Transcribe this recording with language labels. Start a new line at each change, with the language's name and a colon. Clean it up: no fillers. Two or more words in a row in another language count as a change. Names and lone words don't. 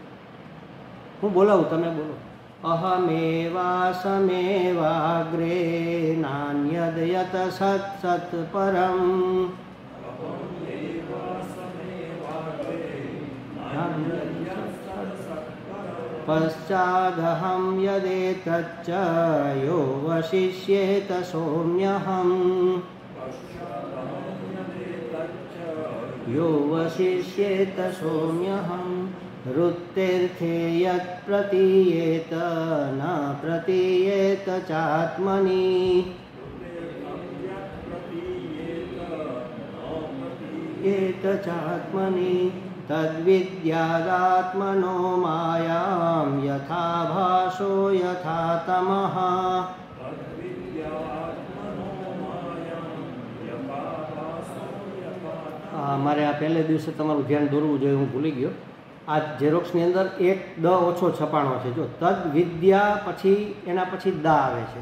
Gujarati: હું બોલાવું તમે બોલો.
Sanskrit: અહમેવાસમેવાગ્રે નાન્યદ યત સત સત પરમ પશ્ચાદહમ યદેતચ્ચ યો વશિષ્યેત સૌમ્યહમ यो वशिष्येत सौम्यहं ऋतेर्थे यत् प्रतीयेत न प्रतीयेत चात्मनि एत चात्मनि तद्विद्यादात्मनो मायां यथा भासो यथा तमः
Gujarati: મારે આ પહેલે દિવસે તમારું ધ્યાન દોરવું જોઈએ, હું ભૂલી ગયો. આ ઝેરોક્સની અંદર એક દ ઓછો છપાણો છે. જો
Sanskrit: તદ વિદ્યા
Gujarati: પછી એના પછી દા આવે છે.